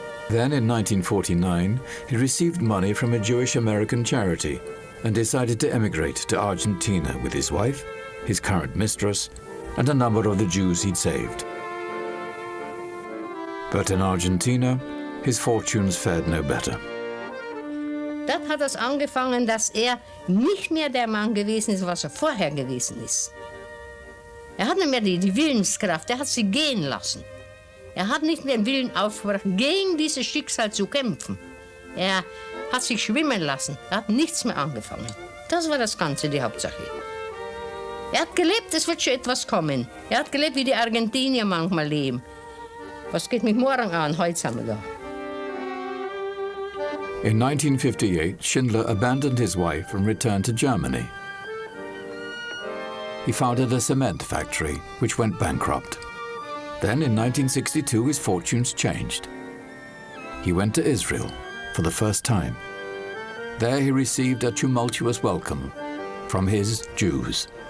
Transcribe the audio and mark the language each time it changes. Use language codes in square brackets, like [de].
[en] Then in 1949 he received money from a Jewish-American charity and decided to emigrate to Argentina with his wife, his current mistress, and a number of the Jews he'd saved. But in Argentina, his fortunes fared no better. [de] Dort hat es angefangen, dass er nicht mehr der Mann gewesen ist, was er vorher gewesen ist. Er hat nicht mehr die Willenskraft, er hat sie gehen lassen. Er hat nicht mehr den Willen aufgebracht, gegen dieses Schicksal zu kämpfen. Er hat sich schwimmen lassen, er hat nichts mehr angefangen. Das war das Ganze, die Hauptsache. Er hat gelebt, es wird schon etwas kommen. Er hat gelebt, wie die Argentinier manchmal leben. Was geht mich morgen an, heute sind wir da. [en] In 1958, Schindler abandoned his wife and returned to Germany. He founded a cement factory, which went bankrupt. Then, in 1962, his fortunes changed. He went to Israel for the first time. There he received a tumultuous welcome from his Jews.